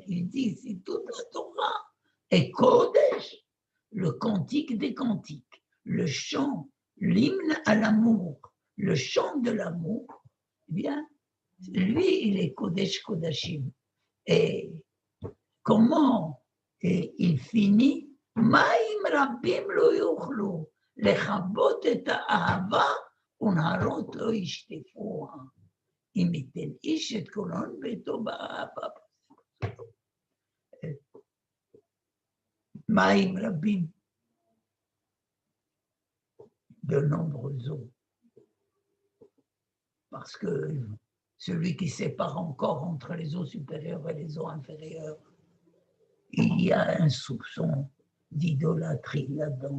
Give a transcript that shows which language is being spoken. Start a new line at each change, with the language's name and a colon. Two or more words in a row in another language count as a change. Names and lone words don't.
French: Il dit, si toute la Torah est Kodesh, le cantique des cantiques, le chant, l'hymne à l'amour, le chant de l'amour, eh bien, lui, il est
Hebrew: קודש קודשים.
French: Et comment il finit
Hebrew: מים רבים לא יוכלו לכבות את האהבה ונהרות לא ישטפוה. אם ייתן איש את קולון ביתו באהבה. מים רבים,
French: de nombreux eaux. Parce que celui qui sépare encore entre les eaux supérieures et les eaux inférieures, il y a un soupçon d'idolâtrie là-dedans.